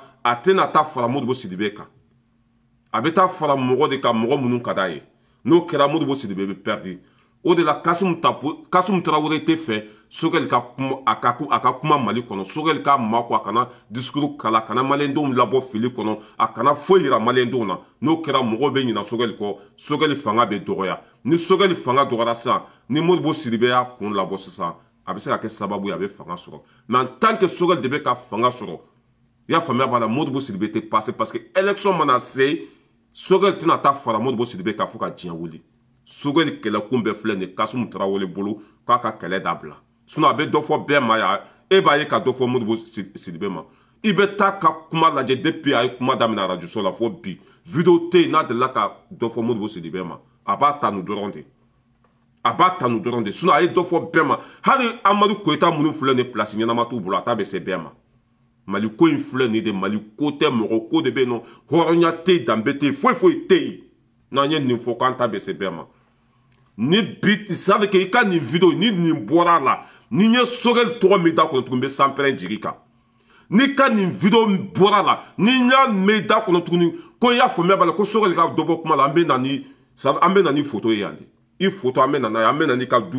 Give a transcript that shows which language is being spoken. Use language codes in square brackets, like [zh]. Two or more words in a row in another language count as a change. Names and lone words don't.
[bm] a tɛna taa fara Modibo Sidibe kan a bɛ taa fara mɔgɔ de kan mɔgɔ minnu ka d'a ye n'o kɛra Modibo Sidibe bɛ perdre o de la Kasumu Tarawele tɛ fɛ Sogɛli ka kuma Mali kɔnɔ Sogɛli ka makɔ a kana discours kala a kana maliyɛndenw labɔ fili kɔnɔ a kana foyi yira maliyɛndenw na n'o kɛra mɔgɔw bɛ ɲina Sogɛli kɔ Sogɛli fanga bɛ dɔgɔya ni Sogɛli fanga dɔgɔyara sisan ni Modibo Sidibe y'a kun labɔ sisan a bɛ se ka kɛ sababu ye a bɛ fanga sɔrɔ [fr] mais en tant que [bm] Sogɛli de bɛ ka fanga sɔrɔ i y'a faamuya b'a la Modibo Sidibe tɛ passer [fr] parce que [bm] élection mana se Sogɛli tɛna taa fara Modibo Sidibe kan fo ka diɲɛ wuli Sogɛli kɛlɛkun bɛɛ filɛ nin ye Kasumu Tarawele bolo k'a ka kɛlɛ dabila sinon a bɛ dɔ fɔ bɛɛ ma yan e b'a ye ka dɔ fɔ Modibo Sidibe ma i bɛ taa ka kuma lajɛ depuis a ye kuma daminɛ radio so la fo bi vidéo tɛ yen n'a delila ka dɔ fɔ Modibo Sidibé ma a b'a tanu dɔrɔn de a b'a tanu dɔrɔn de sinon a ye dɔ fɔ bɛɛ ma hali Amadu Koyita minnu filɛ nin place ɲɛnama t'u bolo a t'a bɛ se bɛɛ ma Mali ko in filɛ nin de Mali ko tɛ mɔgɔ ko de bɛ yen nɔ hɔrɔnya tɛ yen danbe tɛ yen foyi foyi tɛ yen n'an ye nin fɔ k'an t'a bɛ se bɛɛ ma ni bi [fr] ça veut dire que [bm] i ka nin vidéo ni nin bɔra a la ni n ye Sogɛli tɔgɔ min da kɔnɔ tuguni n bɛ sanpɛrɛn jigi kan ni ka nin vidéo bɔra a la ni n y'a mɛn i da kɔnɔ tuguni ko i y'a faamuya b'a la ko Sogɛli ka dɔ bɔ kuma la an bɛ na ni photo ye yan de i photo an bɛ na n'a ye an bɛ na n'i ka du